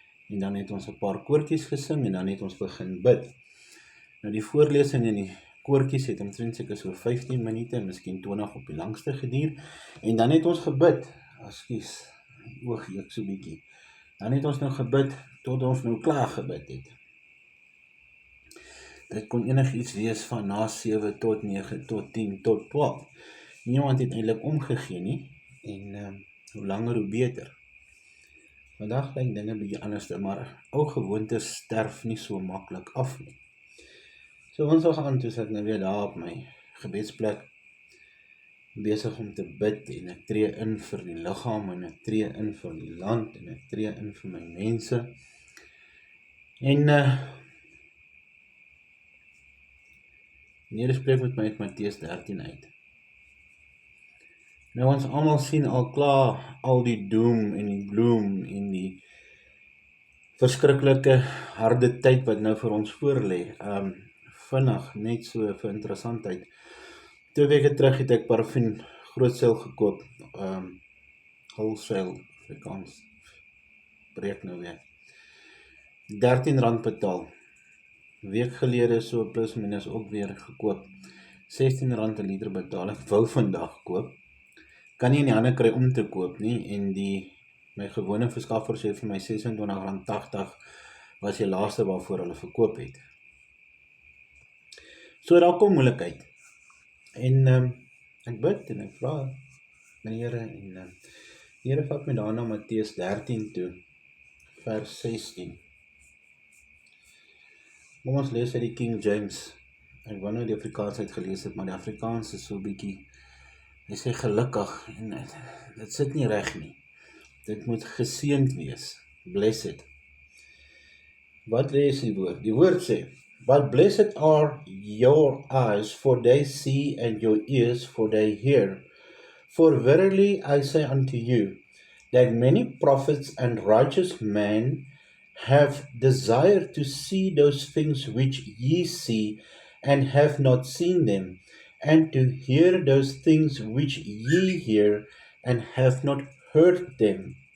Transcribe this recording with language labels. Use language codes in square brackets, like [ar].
[af] En dan het ons 'n paar koortjies gesing en dan het ons begin bid. Nou die voorlesing en die koortjies het omtrent seker so 15 minute, miskien 20 op die langste geduur. En dan het ons gebid, ekskuus, oog juk so bietjie. Dan het ons nou gebid tot ons nou klaar gebid het. Dit kon enigiets wees van na 7 tot 9 tot 10 tot 12. Niemand het eintlik omgegee nie en hoe langer hoe beter. Vandag lyk dinge bietjie anders, maar ou gewoontes sterf nie so maklik af nie. So ons gaan toe sit nou weer daar op my gebedsplek, besig om te bid en ek tree in vir die liggaam en ek tree in vir die land en ek tree in vir my mense. En die Here spreek met my uit Matteus 13 uit. Nou ons almal sien al klaar al die doom en die gloom en die verskriklike harde tyd wat nou vir ons voorlê. Vinnig, net so vir interessantheid. 2 weke terug het ek parafin grootseil gekoop. Wholesale, Afrikaans, breek nou weer. R13 betaal. Week gelede so plus minus ook weer gekoop. R16 'n liter betaal. Ek wou vandag koop. Kan nie in die hande kry om te koop nie en my gewone verskaffer sê vir my R26.80 was die laaste waarvoor hulle verkoop het. So daar kom moeilikheid. En ek bid en ek vra my Here en die Here vat my daarna Matteus 13 toe, vers 16. Kom ons lees uit die King James. Ek wou nou die Afrikaans uitgelees het, maar die Afrikaans is so bietjie, hy sê gelukkig en dit sit nie reg nie. Dit moet geseënd wees, blessed. Wat lees die woord? [en] Die woord sê, but blessed are your eyes, for they see, and your ears, for they hear. For verily I say unto you, that many prophets and righteous men have desired to see those things which ye see, and have not seen them, and to hear those things which ye hear, and have not heard them.